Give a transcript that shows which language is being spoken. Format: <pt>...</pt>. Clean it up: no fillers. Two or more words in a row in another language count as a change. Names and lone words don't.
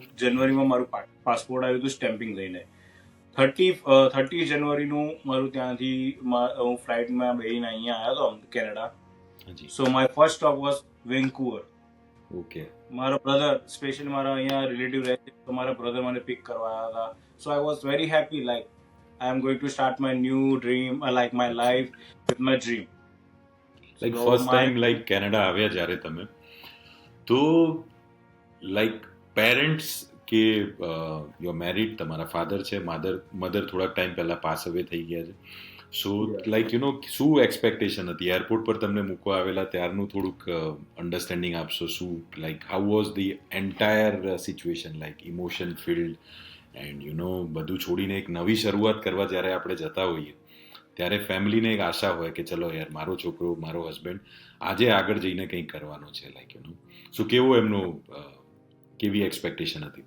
<gu>જનવરીમાં મારું પાસપોર્ટ આવ્યું હતું સ્ટેમ્પિંગ લઈને. 30 જનવરીનું મારું ત્યાંથી હું ફ્લાઇટમાં બેસીને અહીંયા આવ્યો હતો કેનેડા.</gu> <en>so my first stop was Vancouver. ઓકે.</en> <gu>મારા બ્રધર, સ્પેશિયલી મારા અહીંયા રિલેટિવ રહે છે, તો મારા બ્રધર મને પિક કરવા આવ્યા હતા.</gu> <en>so I was very happy, like I am going to start my new dream, like my life with my dream. Like so first time like Canada</en> <gu>આવ્યા જ્યારે તમે, તો</gu> <en>like parents કે you are married,</en> <gu>તમારા ફાધર છે, મધર થોડાક ટાઈમ પહેલા</gu> <en>pass away</en> <gu>થઈ ગયા છે.</gu> <en>so like you know</en> <gu>શું એક્સપેક્ટેશન હતી એરપોર્ટ પર તમને મૂકવા આવેલા ત્યારનું થોડુંક અન્ડરસ્ટેન્ડિંગ આપશો?</gu> <en>what like how was the entire situation, like emotion field and you know</en> <gu>બધું છોડીને એક નવી શરૂઆત કરવા જ્યારે આપણે જતા હોઈએ ત્યારે ફેમિલીને એક આશા હોય કે ચલો યાર મારો છોકરો, મારો હસબન્ડ આજે આગળ જઈને કંઈક કરવાનો છે,</gu> <en>like you know</en> <gu>શું કેવું એમનું કેવી એક્સપેક્ટેશન હતી?</gu>